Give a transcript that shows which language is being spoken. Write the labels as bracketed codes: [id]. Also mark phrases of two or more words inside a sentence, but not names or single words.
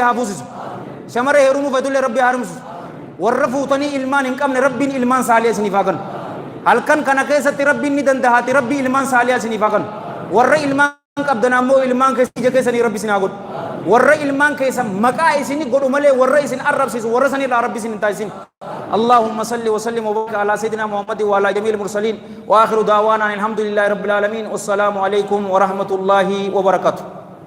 [om] haafuusisu shamara heerumuu feetullee rabbi haarumsisu warra fuutanii ilmaan hin qabne rabbiin ilmaan saaliyaa isiniif haa kennu halkan kana keessatti rabbiin ni dandahaati rabbi ilmaan saaliyaa isiniif haa kennu warra ilmaan qabdan ammoo ilmaan ija keessanii rabbi isin haa godhu warra ilmaan keessa maqaa isini godhu malee warra isin arrabsiisu warra sanirraa rabbi isin hin taasisin [ar] اللهم صل وسلم وبارك على سيدنا محمد وعلى جميع المرسلين واخر دعوانا الحمد لله رب العالمين والسلام عليكم ورحمه الله وبركاته